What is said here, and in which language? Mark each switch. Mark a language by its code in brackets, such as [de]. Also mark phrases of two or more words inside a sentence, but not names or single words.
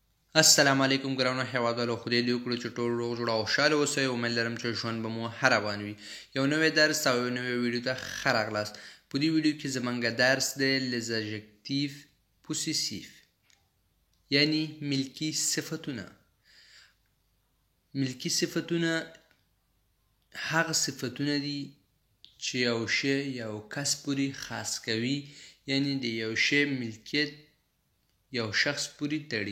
[ps] السلام علیکم ګرانو هیوادوالو، خدای دې وکړي چې ټول روغ جوړ او خوشحاله اوسئ. امید لرم چې ژوند به مو ښه روان وي. یو نوی درس او یو نوی ویډیو ته ښه راغلاست. په دې ویډیو کې زموږ درس دی [fr] les adjectifs possessifs، [ps] یعنی ملکي صفتونه. ملکي صفتونه هغه صفتونه دي چې یو شی یو کس پورې خاص کوي، یعنی د یو شی ملکیت یو شخص پورې تړي.